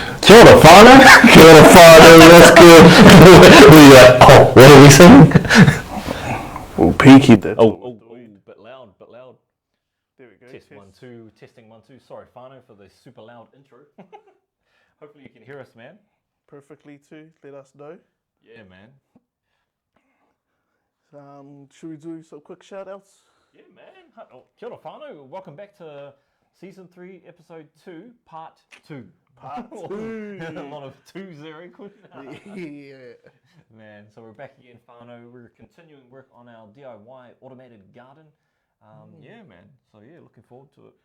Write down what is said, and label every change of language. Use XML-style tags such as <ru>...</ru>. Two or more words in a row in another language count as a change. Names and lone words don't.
<mi>Kia ora whānau. Kia ora whānau,</mi> <en>that's good. Oh, what are we saying? Well, peaky that. Bit loud. There we go. Test 1, 2, testing 1, 2. Sorry, Whānau, for the super loud intro. Hopefully you can hear us, man. Perfectly too. Let us know. Yeah, man. Should we do some quick shout outs? Yeah, man.</en> <mi>Kia ora whānau.</mi> <en>Welcome back to Season 3, Episode 2, Part 2. Part 2. A lot of twos there, Yeah. Man, so we're back again, whānau. We're continuing work on our DIY automated garden. Yeah, man. So, yeah, looking forward to it.</en>